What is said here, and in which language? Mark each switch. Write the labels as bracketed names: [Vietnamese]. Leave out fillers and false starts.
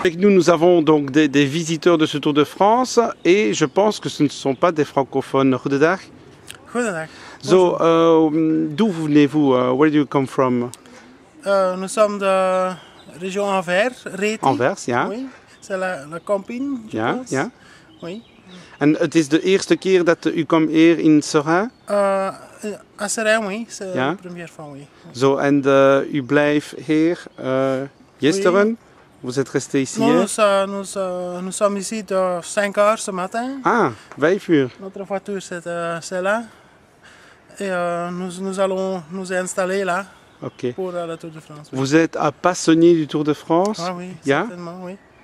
[French] Avec nous, nous avons donc des visiteurs de ce Tour de France et je pense que ce ne sont pas des francophones. [Dutch] Goedendag. Goedendag. [French] So, d'où venez-vous? [English] Where do you come from? [French] Nous sommes de région Anvers, Reti. [Dutch] Anvers, ja. [French] Oui, c'est la campagne, je pense. [Dutch] Ja. [French] Oui. [Dutch] En het is de eerste keer dat u komt hier in Sera? [French] À Sera, oui, c'est la première fois, oui. [Dutch] Zo, en u blijft hier gisteren? [French] Oui. Vous êtes resté ici? Non, nous sommes ici de 5 heures ce matin. [Dutch] Ah, 5 uur. [French] Notre voiture, c'est là. Et nous allons nous installer là. Okay. Pour le Tour de France. Oui. Vous êtes un passionné du Tour de France? Ah oui, certainement, oui.